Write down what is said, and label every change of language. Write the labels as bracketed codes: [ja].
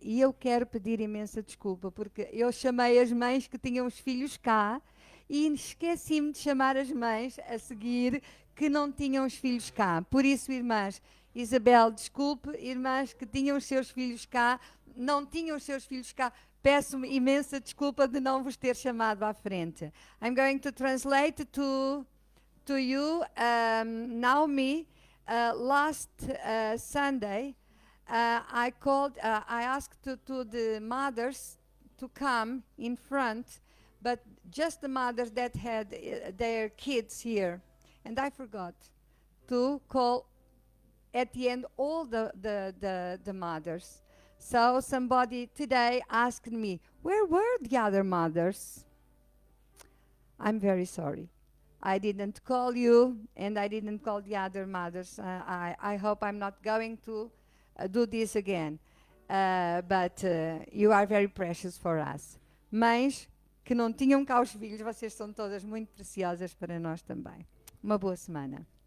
[pt] E eu quero pedir imensa desculpa, porque eu chamei as mães que tinham os filhos cá e esqueci-me de chamar as mães a seguir que não tinham os filhos cá. Por isso, irmãs, Isabel, desculpe, irmãs que tinham os seus filhos cá, não tinham os seus filhos cá, peço imensa desculpa de não vos ter chamado à frente. [en] I'm going to translate to you, Naomi. Last Sunday, I asked to the mothers to come in front, but just the mothers that had their kids here. And I forgot to call at the end all the mothers. So somebody today asked me, where were the other mothers? I'm very sorry. I didn't call you, and I didn't call the other mothers. I hope I'm not going to do this again. But you are very precious for us. [pt] Mães que não tinham cá os filhos, vocês são todas muito preciosas para nós também. Uma boa semana.